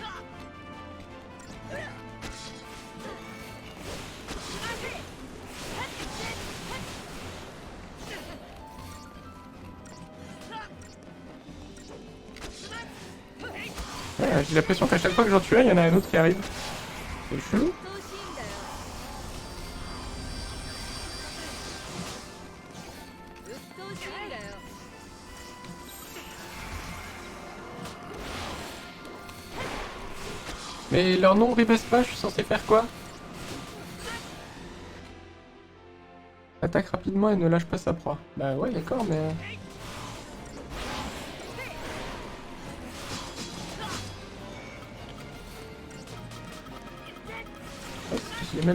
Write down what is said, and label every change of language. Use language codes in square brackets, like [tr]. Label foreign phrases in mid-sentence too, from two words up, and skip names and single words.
[fr] Ouais, j'ai l'impression qu'à chaque fois que j'en tue un, il y en a un autre qui arrive. C'est chelou. [ja] 鬱陶しいんだよ。 [fr] Mais leur nom repasse pas, je suis censé faire quoi? Attaque rapidement et ne lâche pas sa proie. Bah ouais d'accord mais... Je l'ai même...